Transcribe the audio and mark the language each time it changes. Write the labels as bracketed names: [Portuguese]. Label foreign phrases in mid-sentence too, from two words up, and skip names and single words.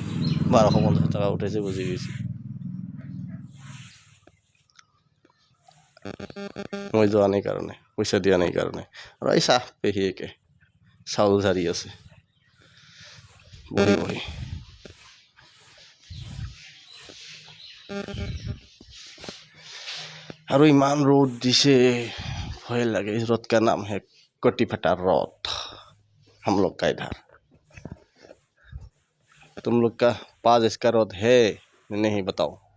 [Assamese] 1250 টকা উঠাইছে বুজি গৈছে। মই যোৱা নাই কাৰণে, পইচা দিয়া নাই কাৰণে। আৰু এই চাহ পেহীয়েকে চাউল ঝাৰি আছে বহি। আৰু ইমান ৰ'দ দিছে, ভয় লাগে। [Hindi] इस रौद का नाम है कटी फटा रौद। हम लोग का इधर, तुम लोग का पास इसका रौद है नहीं बताओ।